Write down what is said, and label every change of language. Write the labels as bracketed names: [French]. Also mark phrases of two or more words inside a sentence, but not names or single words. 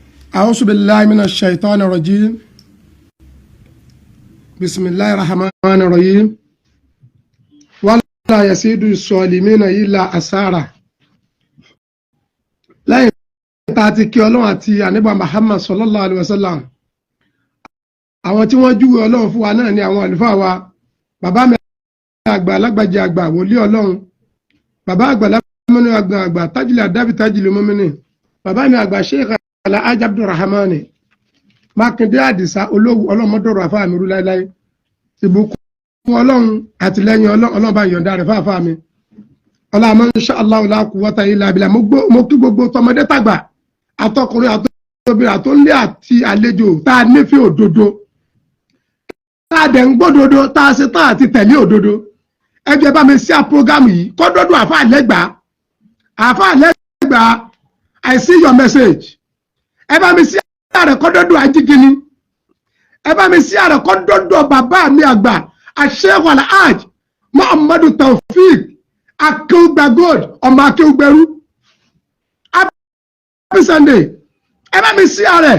[Arabic] أعوذ بالله من الشيطان الرجيم. بسم الله الرحمن الرحيم. ولا يزيد الظالمين إلا خسارة. [Yoruba] lẹ́yìn tá a ti kí ọlọ́run àti ànábì Muhammad [Arabic] صلى الله عليه وسلم, [Yoruba] àwọn tí wọ́n júwe ọlọ́run fún wa náà ni àwọn àlùfáà wa, bàbá mi àgbà alágbàjì àgbà wòlíì ọlọ́run, bàbá àgbà lámọ́nú àgbà tájìlì àdábì tájìlì mọ́mìnì, bàbá mi àgbà Sheikh Alhaji Abdulrahman Mákindé Àdìsá olówó ọlọ́mọdọ̀rọ̀ àfáà mi rú láéláé. ìbùkún ọlọ́run àtìlẹ́yìn ọlọ́run bá yọ̀ǹda rẹ̀ fáfáà mi. [Arabic] ọlọ́mọ إن شاء الله لا قوة إلا بالله. [Yoruba] mo kí gbogbo tọmọdé tàgbà, àtọkùnrin àtọbìnrin àtọlé àti àlejò tá a nífẹ̀ẹ́ òdodo, tá a dẹ̀ ń gbódodo, tá a ṣe tán àti tẹ̀lé òdodo. ẹ jẹ́ bá mi sí àpọ́gámù yìí kọ́dọ́dún àfáà lẹ́gbàá. [English] I see your message. [Yoruba] ẹ bá mi sí àrẹ kọ́dọ́dún ajígini. ẹ bá mi sí àrẹ kọ́dọ́dún bàbá mi àgbà Sheikh Alhaji Muhammadu Taofeek Akeugba Gold ọmọ Akeugberu. [English] Happy Sunday. [Yoruba] ẹ bá mi sí àrẹ.